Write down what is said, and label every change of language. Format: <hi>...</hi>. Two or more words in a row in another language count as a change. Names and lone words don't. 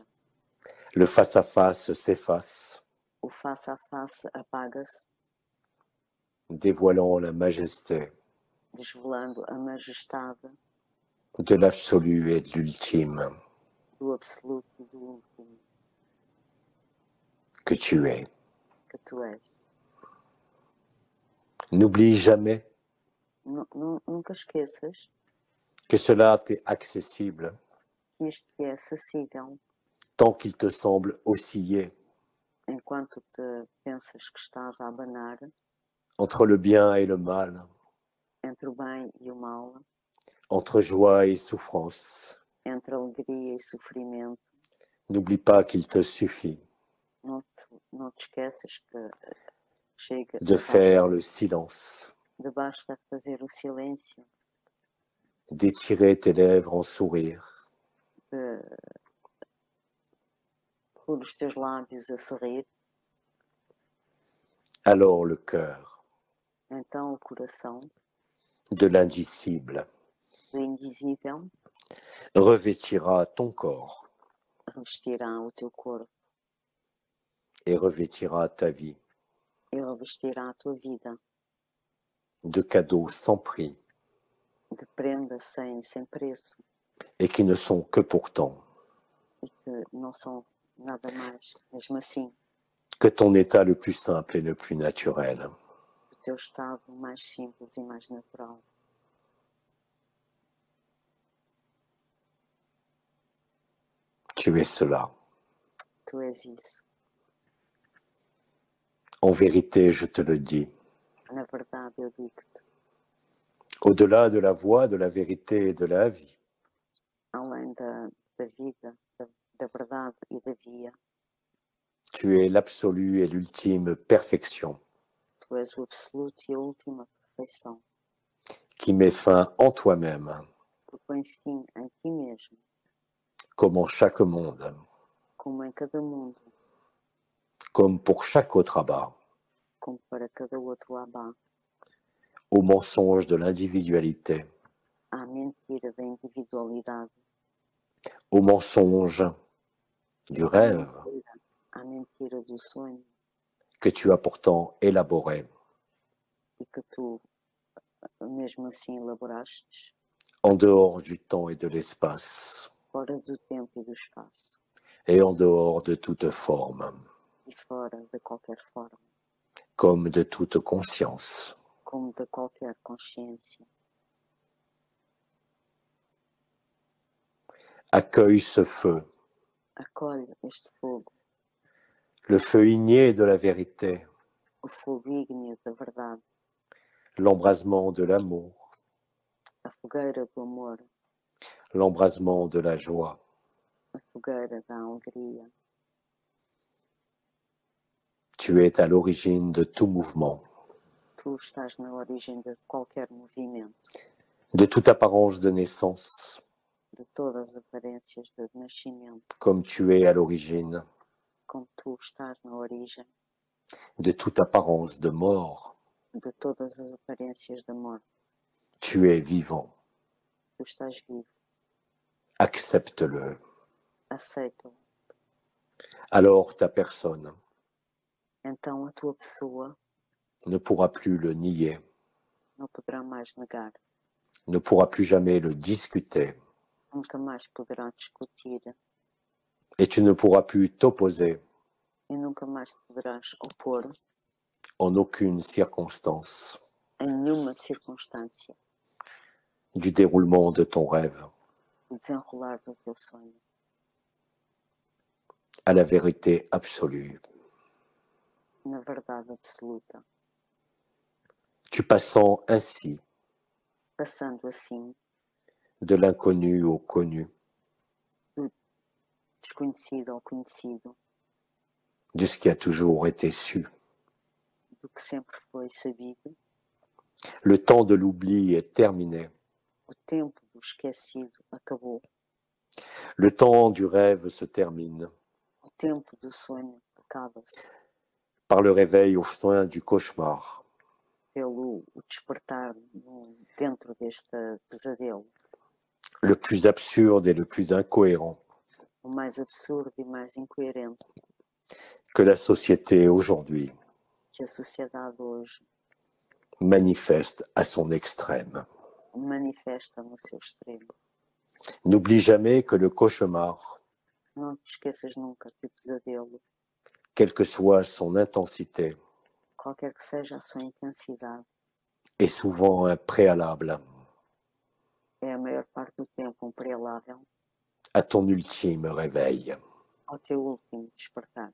<fr>Le face-à-face s'efface,</fr> <pt>O face a face apaga-se,</pt> <fr>dévoilant la majesté</fr> <pt>desvelando a majestade</pt> <fr>de l'absolu et de l'ultime</fr> <pt>do absoluto e do último</pt> <fr>que tu es.</fr> <pt>que tu és.</pt> <fr>N'oublie jamais</fr> <pt>Nunca esqueças</pt> <fr>que cela t'est accessible</fr> <pt>que isto te é acessível</pt> <fr>tant qu'il te semble osciller</fr> <pt>enquanto te pensas que estás a abanar</pt> <fr>entre le bien et le mal,</fr> <pt>entre o bem e o mal,</pt> <fr>entre joie et souffrance.</fr> <pt>entre alegria e sofrimento.</pt> <fr>N'oublie pas qu'il te suffit</fr> <pt>Não te esqueças que chega</pt> <fr>de faire le silence,</fr> <pt>de basta fazer o silêncio,</pt> <fr>d'étirer tes lèvres en sourire,</fr> <pt>de pôr os teus lábios a sorrir,</pt> <fr>alors le cœur</fr> <pt>então o coração</pt> <fr>de l'indicible</fr> <pt>do invisível</pt> <fr>revêtira ton corps</fr> <pt>revestirá o teu corpo</pt> <fr>et revêtira ta vie</fr> <pt>e revestirá a tua vida</pt> <fr>de cadeaux sans prix</fr> <pt>de prendas sem preço</pt> <fr>et qui ne sont que pourtant</fr> <pt>e que não são nada mais, mesmo assim,</pt> <fr>que ton état le plus simple et le plus naturel.</fr> <pt>o teu estado mais simples e mais natural.</pt> <fr>Tu es cela.</fr> <pt>Tu és isso.</pt> <fr>En vérité, je te le dis.</fr> <pt>Na verdade, eu digo-te,</pt> <fr>Au-delà de la voie, de la vérité et de la vie,</fr> <pt>além da vida, da verdade e da via,</pt> <fr>tu es l'absolu et l'ultime perfection</fr> <pt>tu és o absoluto e a última perfeição,</pt> <fr>qui met fin en toi-même,</fr> <pt>que põe fim em ti mesmo,</pt> <fr>comme en chaque monde,</fr> <pt>como em cada mundo,</pt> <fr>comme pour chaque autre abat,</fr> <pt>como para cada outro abá,</pt> <fr>au mensonge de l'individualité,</fr> <pt>à mentira da individualidade,</pt> <fr>au mensonge du rêve</fr> <pt>à mentira do sonho</pt> <fr>que tu as pourtant élaboré</fr> <pt>e que tu mesmo assim elaborastes</pt> <fr>en dehors du temps et de l'espace</fr> <pt>fora do tempo e do espaço</pt> <fr>et en dehors de toute forme,</fr> <pt>e fora de qualquer forma,</pt> <fr>comme de toute conscience.</fr> <pt>como de qualquer consciência.</pt> <fr>Accueille ce feu,</fr> <pt>Acolhe este fogo,</pt> <fr>le feu igné de la vérité,</fr> <pt>o fogo ígneo da verdade,</pt> <fr>l'embrasement de l'amour,</fr> <pt>a fogueira do amor,</pt> <fr>l'embrasement de la joie.</fr> <pt>a fogueira da alegria.</pt> <fr>Tu es à l'origine de tout mouvement,</fr> <pt>Tu estás na origem de qualquer movimento,</pt> <fr>de toute apparence de naissance,</fr> <pt>de todas as aparências de nascimento,</pt> <fr>comme tu es à l'origine</fr> <pt>como tu estás na origem</pt> <fr>de toute apparence de mort.</fr> <pt>de todas as aparências da morte.</pt> <fr>Tu es vivant.</fr> <pt>Tu estás vivo,</pt> <fr>Accepte-le.</fr> <pt>aceita-o.</pt> <fr>Alors ta personne</fr> <pt>Então a tua pessoa</pt> <fr>ne pourra plus le nier,</fr> <pt>não poderá mais negar,</pt> <fr>ne pourra plus jamais le discuter,</fr> <pt>nunca mais poderá discutir</pt> <fr>et tu ne pourras plus t'opposer</fr> <pt>e nunca mais te poderás opor</pt> <fr>en aucune circonstance</fr> <pt>em nenhuma circunstância</pt> <fr>du déroulement de ton rêve</fr> <pt>o desenrolar do teu sonho</pt> <fr>à la vérité absolue.</fr> <pt>na verdade absoluta.</pt> <fr>Tu passant ainsi</fr> <pt>Passando assim</pt> <fr>de l'inconnu au connu,</fr> <pt>desconhecido ao conhecido,</pt> <fr>de ce qui a toujours été su.</fr> <pt>do que sempre foi sabido.</pt> <fr>Le temps de l'oubli est terminé.</fr> <pt>O tempo do esquecido acabou.</pt> <fr>Le temps du rêve se termine.</fr> <pt>O tempo do sonho acaba-se</pt> <fr>Par le réveil au sein du cauchemar.</fr> <pt>pelo o despertar dentro deste pesadelo,</pt> <fr>Le plus absurde et le plus incohérent</fr> <pt>o mais absurdo e mais incoerente</pt> <fr>que la société aujourd'hui</fr> <pt>que a sociedade hoje</pt> <fr>manifeste à son extrême.</fr> <pt>manifesta no seu extremo.</pt> <fr>N'oublie jamais que le cauchemar,</fr> <pt>Não te esqueças nunca que o pesadelo,</pt> <fr>quelle que soit son intensité,</fr> <pt>qualquer que seja a sua intensidade,</pt> <fr>est souvent un préalable</fr> <pt>é a maior parte do tempo prealável</pt> <fr>à ton ultime réveil.</fr> <pt>ao teu último despertar.</pt>